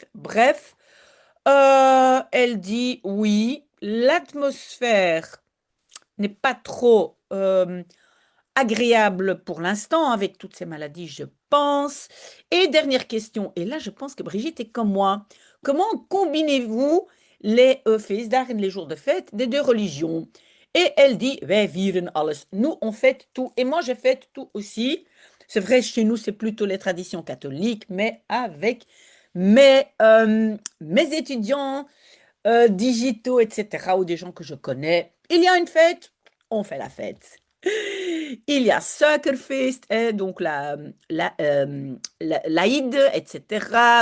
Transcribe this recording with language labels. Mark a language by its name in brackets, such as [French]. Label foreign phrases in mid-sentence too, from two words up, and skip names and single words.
[French] Bref, elle dit, oui, l'atmosphère n'est pas trop agréable pour l'instant avec toutes ces maladies, je pense. Et dernière question, et là je pense que Brigitte est comme moi. Comment combinez-vous les feestdagen, les jours de fête des deux religions? Et elle dit, [Dutch] wij vieren alles. [French] Nous, on fête tout. Et moi, je fête tout aussi. C'est vrai, chez nous, c'est plutôt les traditions catholiques, mais avec mes étudiants digitaux, etc., ou des gens que je connais. Il y a une fête, on fait la fête. Il y a Suikerfeest, donc l'Aïd, etc.